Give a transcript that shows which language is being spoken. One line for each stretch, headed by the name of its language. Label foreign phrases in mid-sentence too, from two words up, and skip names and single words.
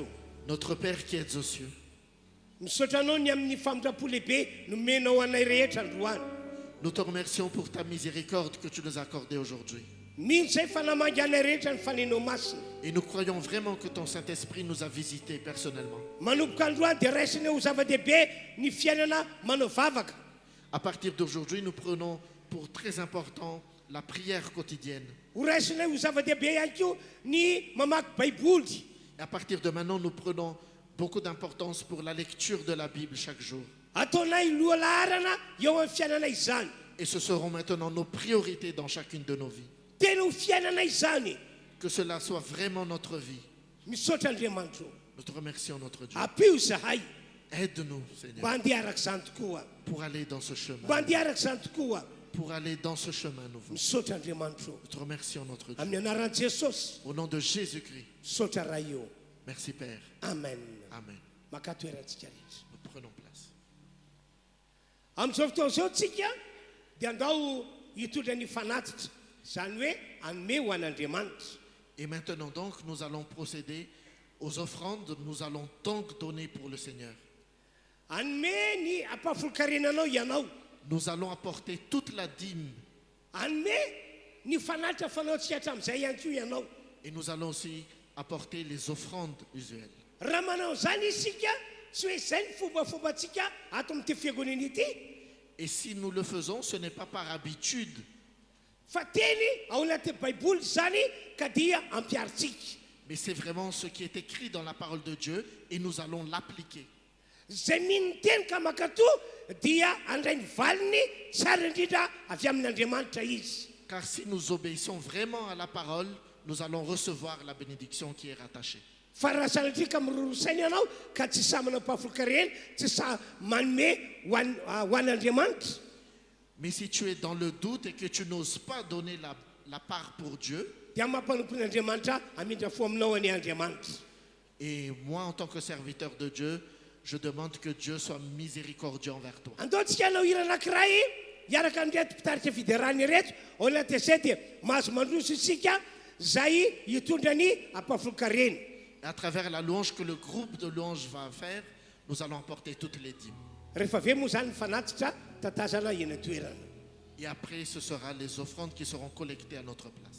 French: Notre Père qui es aux cieux,
Malagasy: Misaotra anao ny amin'ny famindrampo lehibe nomenao anay rehetra androany.
French: nous te remercions pour ta miséricorde que tu nous as accordée aujourd'hui.
Malagasy: Mihitsy zay fa namangy anay rehetra ny fanenao masina.
French: Et nous croyons vraiment que ton Saint-Esprit nous a visités personnellement.
Malagasy: Manomboka androany dia raisiny ho zava-dehibe ny fiainana manao vavaka.
French: À partir d'aujourd'hui, nous prenons pour très important la prière quotidienne.
Malagasy: Ho raisiny ho zava-dehibe ihany koa ny mamaky baiboly.
French: Et à partir de maintenant, nous prenons beaucoup d'importance pour la lecture de la Bible chaque jour.
Malagasy: Ataonay loha laharana eo amin'ny fiainanay izany.
French: Et ce seront maintenant nos priorités dans chacune de nos vies.
Malagasy: Tena ho fiainanay izany.
French: Que cela soit vraiment notre vie.
Malagasy: Misaotra Andriamanitra.
French: Nous te remercions, notre Dieu.
Malagasy: Apio zahay.
French: Aide-nous, Seigneur,
Malagasy: Mba handeha araka izany tokoa.
French: pour aller dans ce chemin.
Malagasy: Mba handeha araka izany tokoa.
French: Pour aller dans ce chemin nouveau.
Malagasy: Misaotra Andriamanitra.
French: Nous te remercions, notre Dieu.
Malagasy: Amin'ny anaran'i Jesosy.
French: Au nom de Jésus-Christ.
Malagasy: Misaotra raha eo.
French: Merci, Père. Amen. Amen.
Malagasy: Makatoerantsika rehetra.
French: Nous prenons place.
Malagasy: Amin'izao fotoana izao tsika dia andao hitondra ny fanatitra. Izany hoe anome ho an'Andriamanitra.
French: Et maintenant donc, nous allons procéder aux offrandes. Nous allons donc donner pour le Seigneur.
Malagasy: Anome ny ampahafolokarenanao ianao.
French: Nous allons apporter toute la dîme.
Malagasy: Anome ny fanatitra fanaontsika hatramin'izay ihany koa ianao.
French: Et nous allons aussi apporter les offrandes usuelles.
Malagasy: Raha manao izany isika tsy hoe izay ny fombafombantsika ato amin'ity fiangonana ity.
French: Et si nous le faisons, ce n'est pas par habitude,
Malagasy: Fa teny ao anaty baiboly zany ka dia ampiaritsika.
French: mais c'est vraiment ce qui est écrit dans la parole de Dieu et nous allons l'appliquer.
Malagasy: Zay mino teny ka makatoa dia andray ny valiny tsara indrindra avy amin'Andriamanitra izy.
French: Car si nous obéissons vraiment à la parole, nous allons recevoir la bénédiction qui est rattachée.
Malagasy: Fa raha sanatria mirorosaina ianao ka tsy samana mpahafolokarena tsy sa manome ho an'Andriamanitra.
French: Mais si tu es dans le doute et que tu n'oses pas donner la part pour Dieu,
Malagasy: Dia mampanompo n'Andriamanitra amindra fo aminao any Andriamanitra.
French: et moi en tant que serviteur de Dieu, je demande que Dieu soit miséricordieux envers toi.
Malagasy: Andaontsika anao hira anankiray hiaraka amin'reto mpitaritra fiderany reto ao anatizay dia mahazo mandroso isika zay hitondra ny ampahafolokarena.
French: Et à travers la louange que le groupe de louange va faire, nous allons apporter toutes les dîmes.
Malagasy: Rehefa avy moa zany fanatitra tatazana eny an-toerana.
French: Et après, ce sera les offrandes qui seront collectées à notre place.